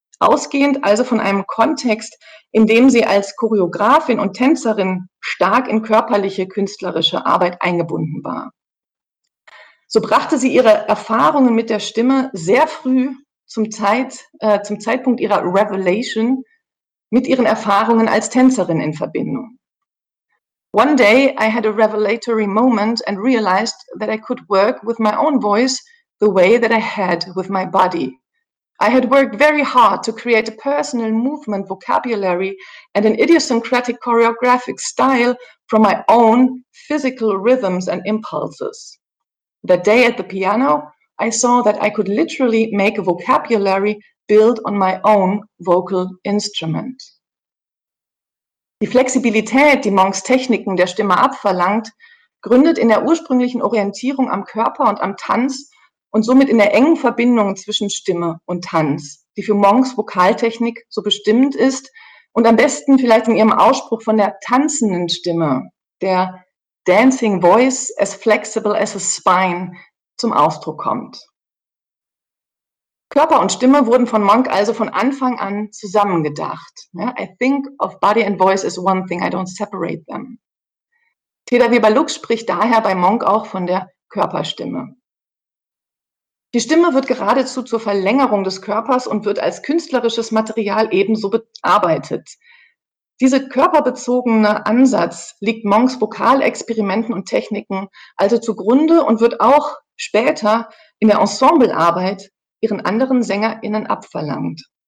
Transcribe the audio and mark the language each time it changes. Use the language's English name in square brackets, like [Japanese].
[German] Ausgehend also von einem Kontext, in dem sie als Choreografin und Tänzerin stark in körperliche künstlerische Arbeit eingebunden war. So brachte sie ihre Erfahrungen mit der Stimme sehr früh zum Zeitpunkt ihrer Revelation mit ihren Erfahrungen als Tänzerin in Verbindung. [English] One day I had a revelatory moment and realized that I could work with my own voice the way that I had with my body. I had worked very hard to create a personal movement vocabulary and an idiosyncratic choreographic style from my own physical rhythms and impulses. That day at the piano, I saw that I could literally make a vocabulary build on my own vocal instrument. [German] Die Flexibilität, die Monks Techniken der Stimme abverlangt, gründet in der ursprünglichen Orientierung am Körper und am Tanz und somit in der engen Verbindung zwischen Stimme und Tanz, die für Monks Vokaltechnik so bestimmt ist und am besten vielleicht in ihrem Ausspruch von der tanzenden Stimme, der [English] Dancing Voice as flexible as a spine, [German] zum Ausdruck kommt. Körper und Stimme wurden von Monk also von Anfang an zusammengedacht. [English] I think of body and voice as one thing, I don't separate them. [German] Teda Weber-Lux spricht daher bei Monk auch von der Körperstimme. Die Stimme wird geradezu zur Verlängerung des Körpers und wird als künstlerisches Material ebenso bearbeitet. Dieser körperbezogene Ansatz liegt Monks Vokalexperimenten und Techniken also zugrunde und wird auch später in der Ensemblearbeit ihren anderen SängerInnen abverlangt.